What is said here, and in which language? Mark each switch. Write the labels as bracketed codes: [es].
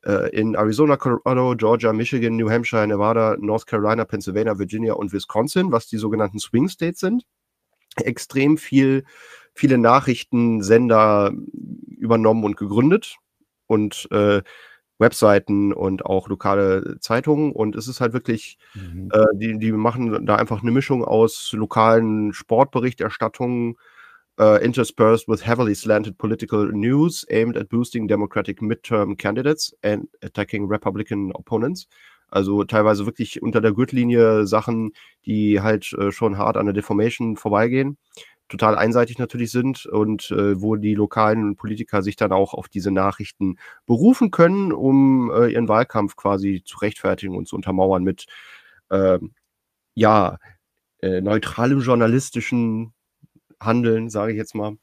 [de] in Arizona, Colorado, Georgia, Michigan, New Hampshire, Nevada, North Carolina, Pennsylvania, Virginia und Wisconsin, was die sogenannten Swing States sind, extrem viele Nachrichtensender übernommen und gegründet und Webseiten und auch lokale Zeitungen. Und es ist halt wirklich, die machen da einfach eine Mischung aus lokalen Sportberichterstattungen. [en] Interspersed with heavily slanted political news aimed at boosting democratic midterm candidates and attacking republican opponents. [de] Also teilweise wirklich unter der Gürtellinie Sachen, die halt schon hart an der Defamation vorbeigehen, total einseitig natürlich sind und wo die lokalen Politiker sich dann auch auf diese Nachrichten berufen können, um ihren Wahlkampf quasi zu rechtfertigen und zu untermauern mit ja, neutralem journalistischen Handeln, sage ich jetzt mal.